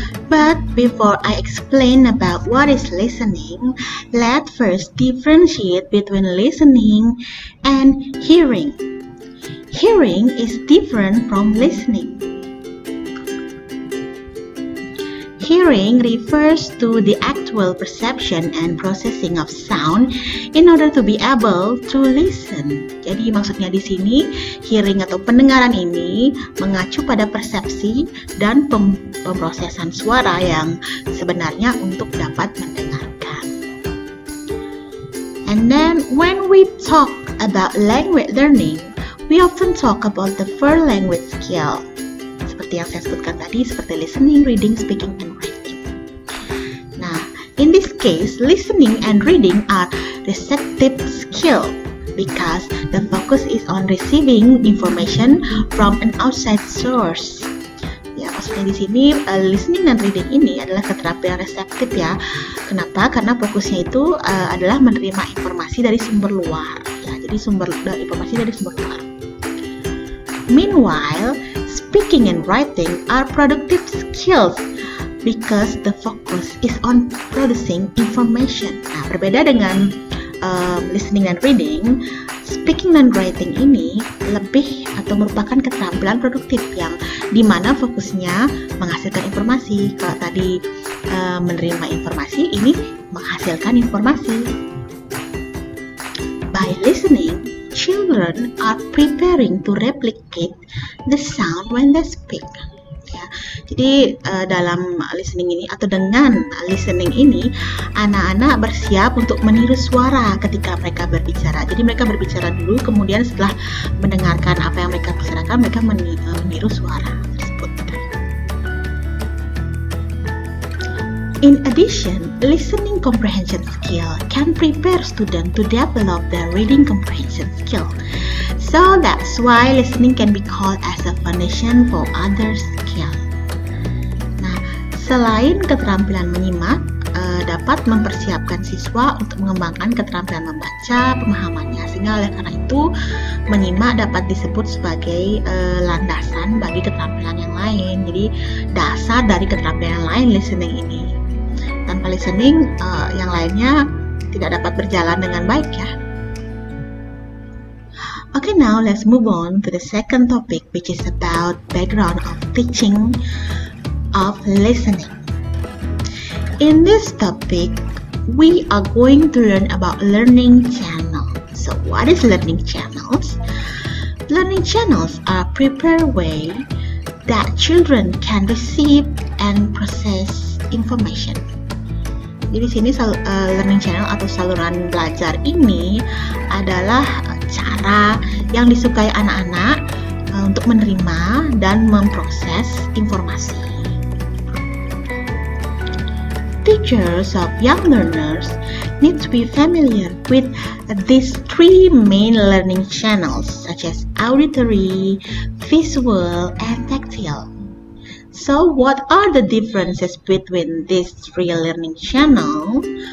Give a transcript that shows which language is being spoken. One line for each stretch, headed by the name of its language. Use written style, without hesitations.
English: But before I explain about what is listening, let's first differentiate between listening and hearing. Hearing is different from listening. Hearing refers to the actual perception and processing of sound in order to be able to listen.
Indonesian: Jadi maksudnya di sini hearing atau pendengaran ini mengacu pada persepsi dan pemrosesan suara yang sebenarnya untuk dapat mendengarkan.
English: And then when we talk about language learning, we often talk about the 4 language skill.
Indonesian: Seperti yang saya sebutkan tadi, seperti listening, reading, speaking, and writing.
English: Nah, in this case, listening and reading are receptive skill because the focus is on receiving information from an outside source.
Indonesian: Ya, maksudnya di sini listening dan reading ini adalah keterampilan reseptif ya. Kenapa? Karena fokusnya itu adalah menerima informasi dari sumber luar. Ya, jadi informasi dari sumber luar.
English: Meanwhile, speaking and writing are productive skills because the focus is on producing information.
Indonesian: Nah, berbeda dengan listening dan reading, speaking dan writing ini lebih atau merupakan keterampilan produktif yang dimana fokusnya menghasilkan informasi. Kalau tadi menerima informasi, ini menghasilkan informasi.
English: By listening, children are preparing to replicate the sound when they speak.
Indonesian: Ya, jadi dalam listening ini atau dengan listening ini, anak-anak bersiap untuk meniru suara ketika mereka berbicara. Jadi mereka berbicara dulu, kemudian setelah mendengarkan apa yang mereka bicarakan, mereka meniru suara tersebut.
English: In addition, listening comprehension skill can prepare students to develop their reading comprehension skill. So that's why listening can be called as a foundation for other skills.
Indonesian: Nah, selain keterampilan menyimak, dapat mempersiapkan siswa untuk mengembangkan keterampilan membaca, pemahamannya. Sehingga oleh karena itu, menyimak dapat disebut sebagai landasan bagi keterampilan yang lain. Jadi, dasar dari keterampilan lain listening ini. Tanpa listening, yang lainnya tidak dapat berjalan dengan baik ya.
English: Okay, now let's move on to the second topic, which is about background of teaching of listening. In this topic, we are going to learn about learning channels. So, what is learning channels? Learning channels are a prepared way that children can receive and process information.
Indonesian: Jadi di sini learning channel atau saluran belajar ini adalah cara yang disukai anak-anak untuk menerima dan memproses informasi.
English: Teachers of young learners need to be familiar with these three main learning channels such as auditory, visual, and tactile. So what are the differences between these three learning channels?